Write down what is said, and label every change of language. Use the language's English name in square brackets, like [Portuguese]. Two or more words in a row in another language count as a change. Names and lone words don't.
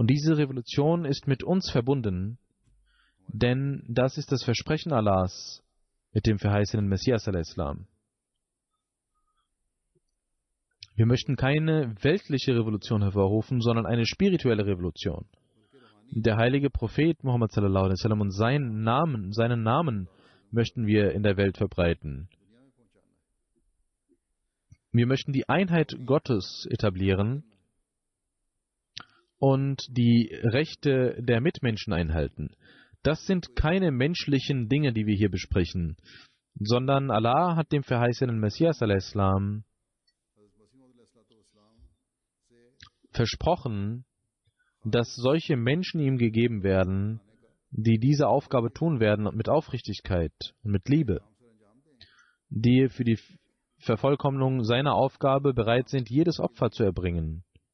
[German] Und diese Revolution ist mit uns verbunden, denn das ist das Versprechen Allahs mit dem verheißenen Messias al-Islam. Wir möchten keine weltliche Revolution hervorrufen, sondern eine spirituelle Revolution. Der heilige Prophet Muhammad [Arabic] صلى الله عليه وسلم [German] und seinen Namen möchten wir in der Welt verbreiten. Wir möchten die Einheit Gottes etablieren und die Rechte der Mitmenschen einhalten. Das sind keine menschlichen Dinge, die wir hier besprechen, sondern Allah hat dem verheißenen Messias al-Islam versprochen, dass solche Menschen ihm gegeben werden, die diese Aufgabe tun werden mit Aufrichtigkeit und mit Liebe, die für die Vervollkommnung seiner Aufgabe bereit sind, jedes Opfer zu erbringen.